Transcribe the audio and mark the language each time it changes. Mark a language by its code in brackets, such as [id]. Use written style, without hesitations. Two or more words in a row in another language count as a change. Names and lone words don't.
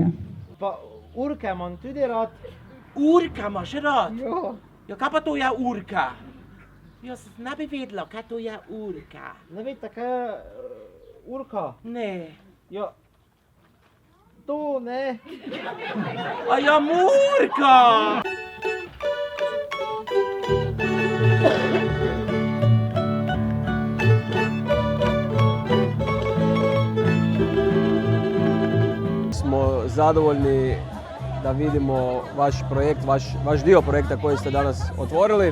[sl] Pa urke imam tudi rad. Urka imaš rad? Ja. Ja, kaj pa to je urka? Jaz ne bi vedela, kaj to je urka. Ne veste, kaj je urka? Ne. Ja, to ne. A ja, Murka! [hr] Smo zadovoljni da vidimo vaš projekt, vaš dio projekta koji ste danas otvorili.